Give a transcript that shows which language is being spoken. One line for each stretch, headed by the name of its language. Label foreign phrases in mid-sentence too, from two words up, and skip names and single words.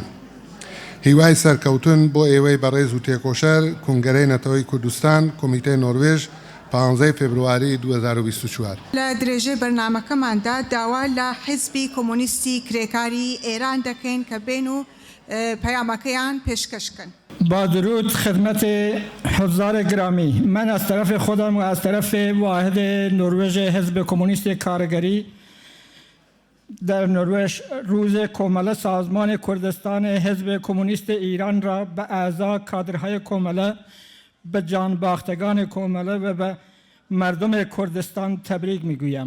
Central Kurdish: هیوای سەرکەوتن بۆ ئێوەی بەڕێز و تێکۆشەر کۆنگەرەی نەتەوەی کوردستان کۆمیتەی نۆروێژ 15 فبرواری 2024. لە درێژەی بەرنامەکەماندا داوا لە حیزبی کۆمۆنیستی کرێکاری ئێران دەکەین کە بێن و پەیامەکەیان پێشکەشکن.
Persian: با درود خدمت حضار گرامی، من از طرف خودم و از طرف واحد نروژ حزب کمونیست کارگری در نروژ روز کۆمەڵە سازمان کردستان حزب کمونیست ایران را به اعضا کادرهای کۆمەڵە، به جانباختگان کۆمەڵە و به مردم کردستان تبریک میگویم.